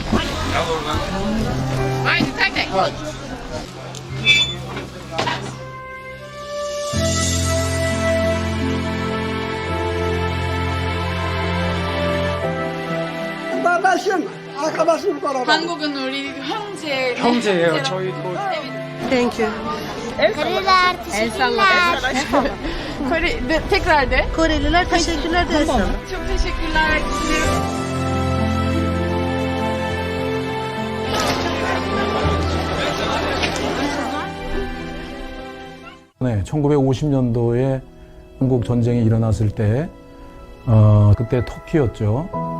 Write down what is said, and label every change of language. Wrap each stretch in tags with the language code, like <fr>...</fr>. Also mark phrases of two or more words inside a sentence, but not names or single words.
<tr>Haydi tak tak. Kardeşim, arkadaşım beraber.</tr> <ko>한국은 우리 형제. 형제예요. 저희도</ko> <en>Thank you.</en> <tr>Koreliler teşekkürler. Kore, tekrar de. Koreliler teşekkürler de Çok teşekkürler.</tr> <ko>네, 1950년도에 한국 전쟁이 일어났을 때 그때 터키였죠.</ko>